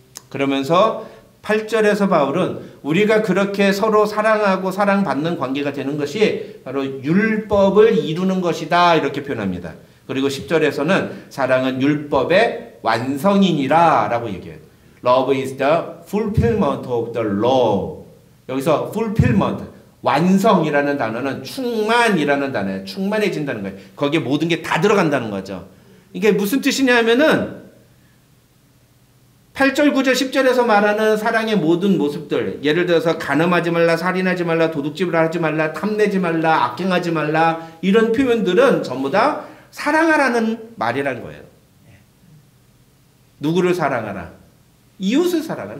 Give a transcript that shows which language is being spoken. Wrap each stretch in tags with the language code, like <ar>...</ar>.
<ko>그러면서 8절에서 바울은 우리가 그렇게 서로 사랑하고 사랑받는 관계가 되는 것이 바로 율법을 이루는 것이다 이렇게 표현합니다. 그리고 10절에서는 사랑은 율법의 완성이니라 라고 얘기해요.</ko> <en>Love is the fulfillment of the law.</en> <ko>여기서 fulfillment, 완성이라는 단어는 충만이라는 단어예요. 충만해진다는 거예요. 거기에 모든 게 다 들어간다는 거죠. 이게 무슨 뜻이냐면은 8절, 9절, 10절에서 말하는 사랑의 모든 모습들, 예를 들어서 간음하지 말라, 살인하지 말라, 도둑질을 하지 말라, 탐내지 말라, 악행하지 말라, 이런 표현들은 전부 다 사랑하라는 말이란 거예요. 누구를 사랑하라? 이웃을 사랑하라.</ko>